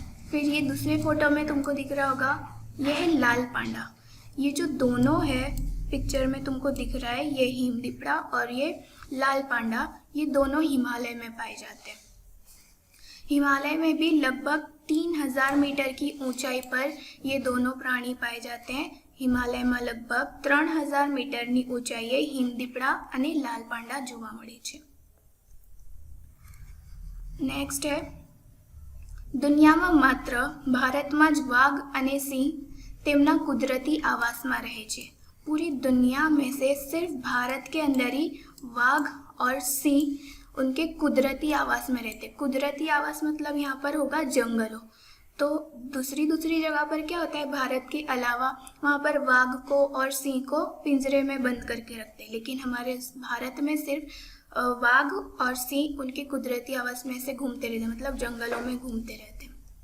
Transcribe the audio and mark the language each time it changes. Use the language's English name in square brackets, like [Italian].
[Hindi] फिर ये दूसरे फोटो में तुमको दिख रहा होगा, ये है लाल पांडा। ये जो दोनों है पिक्चर में तुमको दिख रहा है, ये हिमदीपड़ा और ये लाल पांडा, ये दोनों हिमालय में पाए जाते हैं। हिमालय में भी लगभग 3000 मीटर की ऊंचाई पर ये दोनों प्राणी पाए जाते हैं। हिमालय में लगभग 3000 [Gujarati] મીટરની ઊંચાઈએ હિમદીપડા અને લાલ પાંડા જોવા મળે છે। નેક્સ્ટ है, દુનિયામાં માત્ર ભારતમાં જ વાઘ અને સિંહ તેમના કુદરતી આવાસમાં રહે છે। [Hindi] पूरी दुनिया में से सिर्फ भारत के अंदर ही वाघ और सिंह उनके कुदरती आवास में रहते। कुदरती आवास मतलब यहाँ पर होगा जंगलों। तो दूसरी जगह पर क्या होता है, भारत के अलावा वहाँ पर वाघ को और सिंह को पिंजरे में बंद करके रखते हैं, लेकिन हमारे भारत में सिर्फ वाघ और सिंह उनके कुदरती आवास में से घूमते रहते, मतलब जंगलों में घूमते रहते।